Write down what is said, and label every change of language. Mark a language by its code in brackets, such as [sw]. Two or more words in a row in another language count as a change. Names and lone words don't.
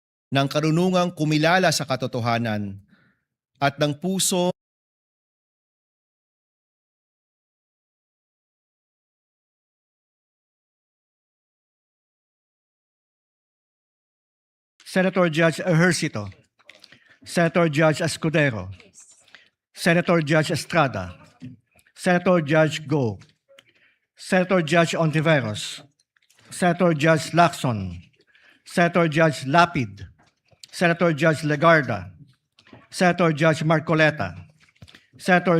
[tl] ng karunungang kumilala sa katotohanan at ng puso Senator Judge Ejercito, Senator Judge Escudero, Senator Judge Estrada, Senator Judge Go, Senator Judge Ontiveros, Senator Judge Lacson, Senator Judge Lapid, Senator Judge Legarda, Senator Judge Marcoleta, Senator